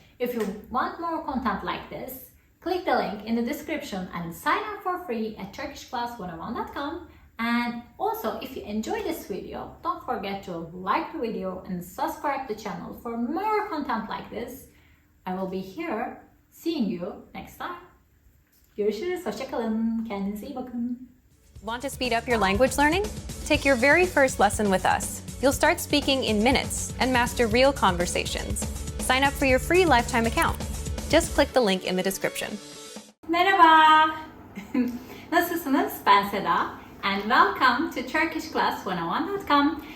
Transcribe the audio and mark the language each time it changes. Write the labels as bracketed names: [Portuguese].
[English] If you want more content like this, click the link in the description and sign up for free at turkishclass101.com. And also, if you enjoyed this video, don't forget to like the video and subscribe to the channel for more content like this. I will be here seeing you next time. [Turkish] Görüşürüz, hoşça kalın, kendinize iyi bakın. [English] Want to speed up your language learning? Take your very first lesson with us. You'll start speaking in minutes and master real conversations. Sign up for your free lifetime account. Just click the link in the description. [Turkish] Merhaba. Nasılsınız? Ben Seda [English] and welcome to turkishclass101.com.